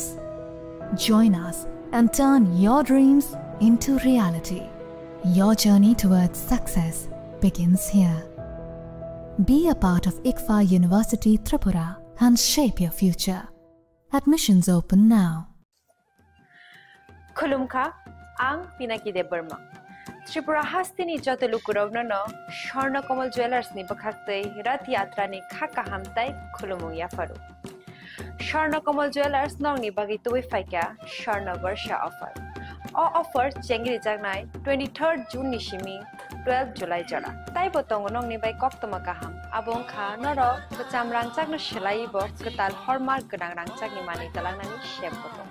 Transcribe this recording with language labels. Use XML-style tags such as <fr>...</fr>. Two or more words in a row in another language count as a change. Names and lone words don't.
<en>Join us and turn your dreams into reality. Your journey towards success begins here. Be a part of ICFA University Tripura and shape your future. Admissions open now.</en> <trp>Khulumkha, ang Pinaki de Burma. Tripura hastini joto lukurovno no Sharna Komal Jewelers ni bakhakte Rath Yatra ni khaka hamtai khulumung yafaru. Sharna Komal Jewelers nong ni bagi tuwi faika Sharna Varsha offer.</trp> <en>All offer</en> <trp>chengri jagnai 23rd June ni shimi 12 July jara. Tai botong nong ni bai kok toma kaham. Abong kha noro bacham rangchak no shelai bo ketal hallmark gedang rangchak ni mani talang nani shep botong.</trp>